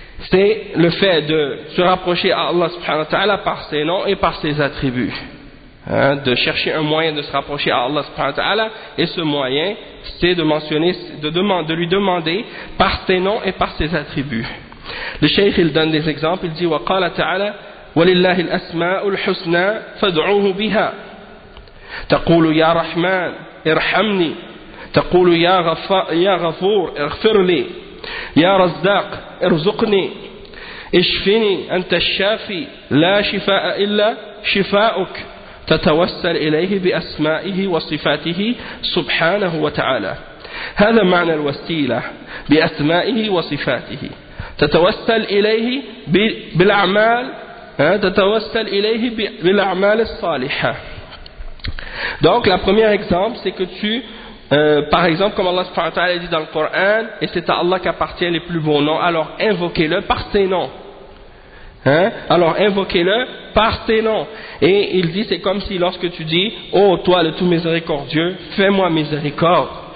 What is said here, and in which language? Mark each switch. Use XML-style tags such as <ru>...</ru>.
<fr>C'est le fait de se rapprocher à Allah subhanahu wa ta'ala par ses noms et par ses attributs. De chercher un moyen de se rapprocher à Allah subhanahu wa ta'ala. Et ce moyen, c'est de mentionner, de lui demander par ses noms et par ses attributs. Le Cheikh, il donne des exemples. Il dit,</fr> <ar>وَقَالَ تَعَالَى وَلِلَّهِ الْأَسْمَاءُ الْحُسْنَى فَدْعُوهُ بِهَا تَقُولُ يَا رَحْمَنِ ارْحَمْنِي تَقُولُ يَا غَفُورِ اغْفِرْ لِي يا رزاق ارزقني اشفني أنت الشافي لا شفاء إلا شفاؤك تتوسل إليه بأسمائه وصفاته سبحانه وتعالى هذا معنى الوسيلة بأسمائه وصفاته تتوسل إليه بالأعمال تتوسل إليه بالأعمال الصالحة.</ar> <fr>Donc la première exemple c'est que tu Par exemple, comme Allah subhanahu wa ta'ala dit dans le Coran, et c'est à Allah qu'appartient les plus beaux noms, alors invoquez-le par ses noms. Hein? Alors invoquez-le par ses noms. Et il dit, c'est comme si lorsque tu dis, ô toi le tout miséricordieux, fais-moi miséricorde.</fr>